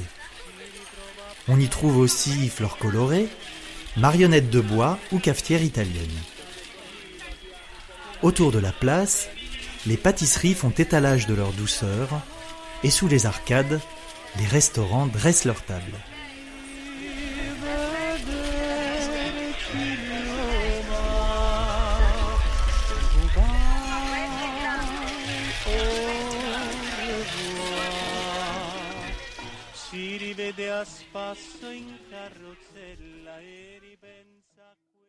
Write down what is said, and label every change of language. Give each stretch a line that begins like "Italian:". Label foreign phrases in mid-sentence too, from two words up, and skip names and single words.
French: On y trouve aussi fleurs colorées, marionnettes de bois ou cafetières italiennes. Autour de la place, les pâtisseries font étalage de leur douceur et sous les arcades, les restaurants dressent leurs tables.
Italian: Si rivede a spasso in carrozzella e ripensa a